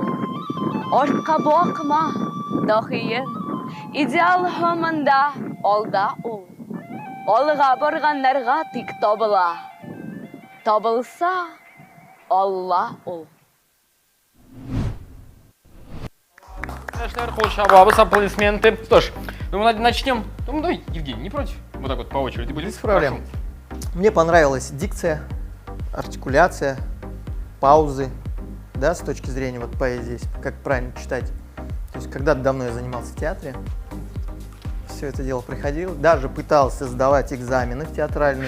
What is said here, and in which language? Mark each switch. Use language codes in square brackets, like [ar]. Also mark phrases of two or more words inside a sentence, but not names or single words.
[tt] Артка бакма, дахием, идеал һаманда алда ул. Алга барганнарга тик табыла. Табылса, Алла ул. Кол шабабы, [ru] аплодисменты. Что ж, думаю, начнем. Ну, давай, Евгений, не против? Вот так вот по очереди будем. Без проблем. Мне понравилась дикция, артикуляция, паузы, да, с точки зрения вот поэзии, как правильно читать. То есть когда-то давно я занимался в театре, все это дело приходил, даже пытался сдавать экзамены в театральные.